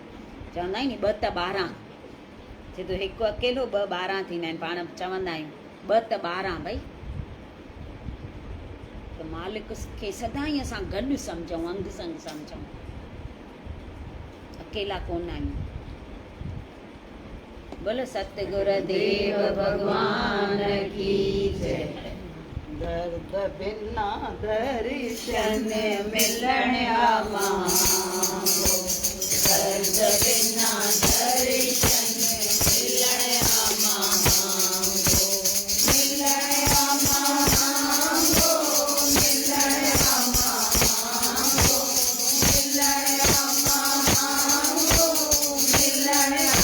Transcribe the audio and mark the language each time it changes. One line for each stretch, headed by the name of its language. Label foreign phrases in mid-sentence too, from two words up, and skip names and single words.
Sindhi: चवंदा आहिनि नी 2 त 12। छो त हिकु अकेलो 2 12 थींदा आहिनि। पाण चवंदा आहियूं 2 त 12 भई। त मालिक खे सदाईं असां गॾु सम्झूं, अंग संग सम्झूं, अकेला कोन आहियूं।
Hindi: बोलो सतगुर देव भगवान की जय।
Sindhi: दर्द बिना दर्शन मिलण मांगो, दर्द बिना दर्शन मिलण मांगो, मिलण मांगो, मिलण मांगो, मिलण मांगो, मिलण